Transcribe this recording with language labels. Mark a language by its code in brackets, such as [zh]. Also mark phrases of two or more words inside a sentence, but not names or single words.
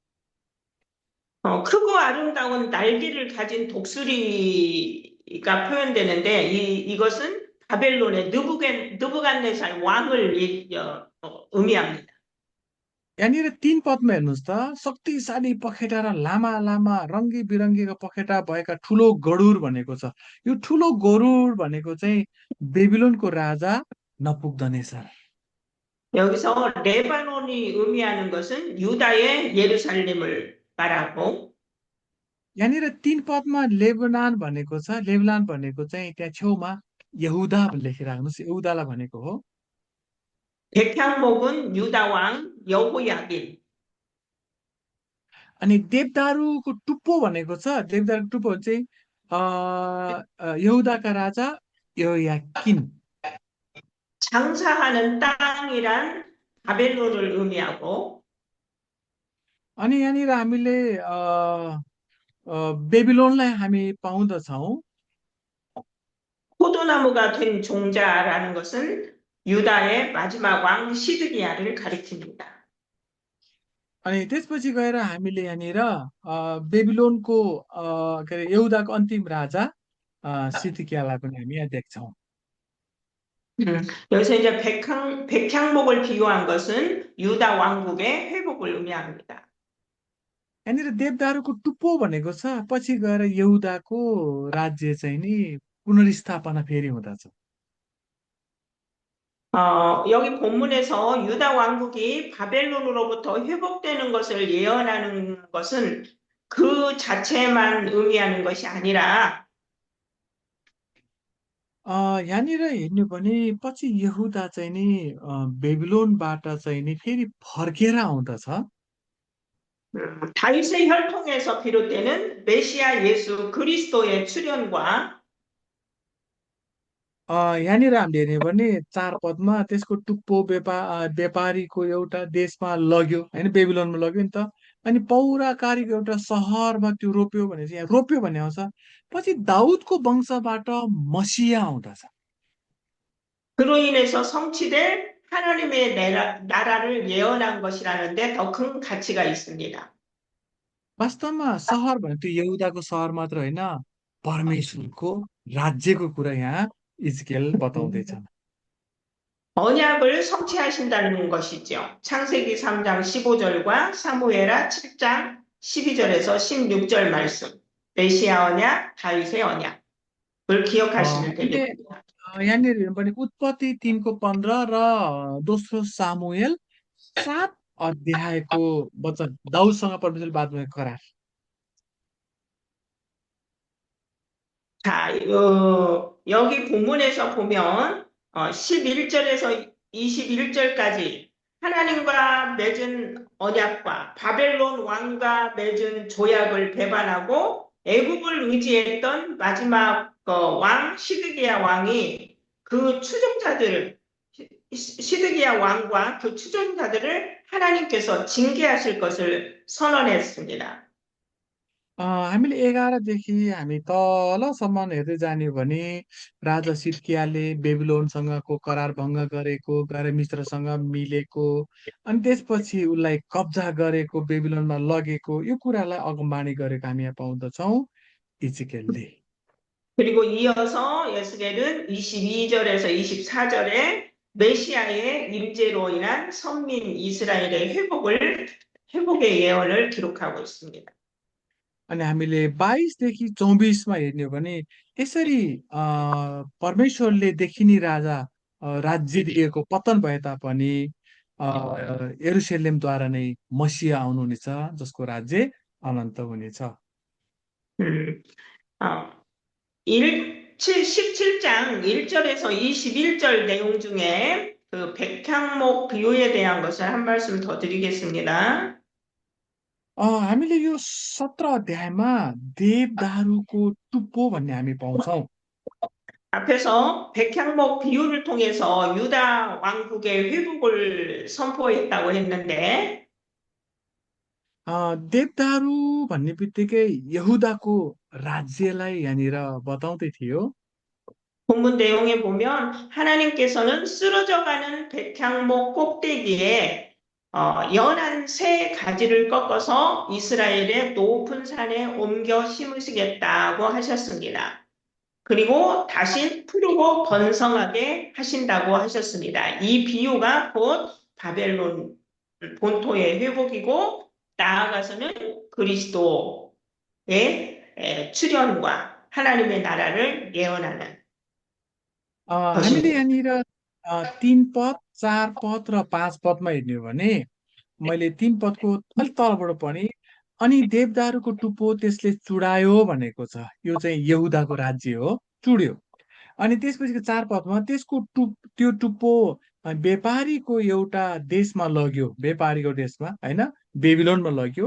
[ko] 크고 아름다운 날개를 가진 독수리가 표현되는데 이것은 바벨론의 느부갓네살 왕을 의미합니다. [ne] यहाँनिर 3 पदमा हेर्नुहोस् त, शक्तिशाली पखेटा र लामा लामा रङ्गी बिरङ्गीका पखेटा भएका ठुलो गरुड भनेको छ। यो ठुलो गरुड भनेको चाहिँ बेबिलोनको राजा नपुग्दनेसर। [ko] 여기서 레바논이 의미하는 것은 유다의 예루살렘을 말하고 [ne] यहाँनिर 3 पदमा लेबनान भनेको छ। लेबनान भनेको चाहिँ त्यहाँ छेउमा यहुदा लेखिराख्नुहोस्, यहुदालाई भनेको हो। [ko] 백향목은 유다 왕 여호야긴 [ne] अनि देवदारूको टुप्पो भनेको छ। देवदारूको टुप्पो चाहिँ यहुदाका राजा यहोयाकिन। [ko] 장사하는 땅이란 바벨론을 의미하고 [ne] अनि यहाँनिर हामीले बेबिलोनलाई हामी पाउँदछौँ। [ko] 포도나무가 된 종자라는 것은 유다의 마지막 왕 시드기야를 가리킵니다. [ne] अनि त्यसपछि गएर हामीले यहाँनिर बेबिलोनको के अरे यहुदाको अन्तिम राजा सिद्कियालाई पनि हामी यहाँ देख्छौँ। [ko] 여기서 이제 백향목을 비유한 것은 유다 왕국의 회복을 의미합니다. [ne] यहाँनिर देवदारूको टुप्पो भनेको छ, पछि गएर यहुदाको राज्य चाहिँ नि पुनर्स्थापना फेरि हुँदछ। [ko] 여기 본문에서 유다 왕국이 바벨론으로부터 회복되는 것을 예언하는 것은 그 자체만 의미하는 것이 아니라 [ne] यहाँनिर हेर्नु भने पछि यहुदा चाहिँ नि बेबिलोनबाट चाहिँ नि फेरि फर्केर आउँदछ। [ko] 다윗의 혈통에서 비롯되는 메시아 예수 그리스도의 출현과 [ne] यहाँनिर हामीले हेर्ने हो भने 4 पदमा त्यसको टुप्पो व्यापारीको एउटा देशमा लग्यो होइन, बेबिलोनमा लग्यो नि त। अनि पौराकारीको एउटा सहरमा त्यो रोप्यो भने चाहिँ यहाँ रोप्यो भन्ने आउँछ। पछि दाउदको वंशबाट मसिया आउँदछ। [ko] 그로 인해서 성취될 하나님의 나라를 예언한 것이라는데 더 큰 가치가 있습니다. [ne] वास्तवमा सहर भने त्यो यहुदाको सहर मात्र होइन, परमेश्वरको राज्यको कुरा यहाँ इजकेल बताउँदैछन्। [ko] 언약을 성취하신다는 것이죠. 창세기 3장 15절과 사무엘하 7장 12절에서 16절 말씀. 메시아 언약, 다윗의 언약을 기억하시면 [ne] हामीले [ko] 되겠습니다. [ne] यहाँनिर हेर्नु भने उत्पत्ति 3:15 र दोस्रो सामुएल 7 अध्यायको वचन, दाउदसँग परमेश्वरले बात गरेको करार। [ko] 자, 여기 본문에서 보면 11절에서 21절까지 하나님과 맺은 언약과 바벨론 왕과 맺은 조약을 배반하고 애국을 의지했던 마지막 왕 시드기야 왕이 그 추종자들을 시드기야 왕과 그 추종자들을 하나님께서 징계하실 것을 선언했습니다. [ne] हामीले 11देखि हामी तलसम्म हेर्दै जाने हो भने राजा सिद्कियाले बेबिलोनसँगको करार भङ्ग गरेको, गएर मिश्रसँग मिलेको, अनि त्यसपछि उसलाई कब्जा गरेको, बेबिलोनमा लगेको, यो कुरालाई अगमबाणी गरेको हामी यहाँ पाउँदछौँ इजकेलले। [ko] 그리고 이어서 에스겔은 22절에서 24절에 메시아의 임재로 인한 선민 이스라엘의 회복의 예언을 기록하고 있습니다. [ne] अनि हामीले 22देखि 24मा हेर्ने हो भने यसरी परमेश्वरले देखिने राजा राज्य दिएको पतन भए तापनि यरुशलेमद्वारा नै मसिहा आउनुहुनेछ, जसको राज्य अनन्त हुनेछ। [ko] 음, 어, 17장 1절에서 21절 내용 중에 그 백향목 비유에 대한 것을 한 말씀 더 드리겠습니다. [ne] हामीले यो 17 अध्यायमा देवदारुको टुप्पो भन्ने हामी पाउँछौँ। [ko] 앞에서 백향목 비유를 통해서 유다 왕국의 회복을 선포했다고 했는데 [ne] देवदारू भन्ने बित्तिकै यहुदाको राज्यलाई यहाँनिर बताउँदै थियो। [ko] 본문 내용에 보면 하나님께서는 쓰러져가는 백향목 꼭대기에 연한 새 가지를 꺾어서 이스라엘의 높은 산에 옮겨 심으시겠다고 하셨습니다. 그리고 다시 푸르고 번성하게 하신다고 하셨습니다. 이 비유가 곧 바벨론 본토의 회복이고 나아가서는 그리스도의 출현과 하나님의 나라를 예언하는 [ne] हामीले [ko] 것입니다. [ne] यहाँनिर 3 पद, 4 पद र 5 पदमा हेर्ने हो भने मैले 3 पदको अलिक तलबाट पढेँ। अनि देवदारुको टुप्पो त्यसले चुडायो भनेको छ। यो चाहिँ यहुदाको राज्य हो, चुड्यो। अनि त्यसपछि 4 पदमा त्यो टुप्पो व्यापारीको एउटा देशमा लग्यो, व्यापारीको देशमा होइन, बेबिलोनमा लग्यो।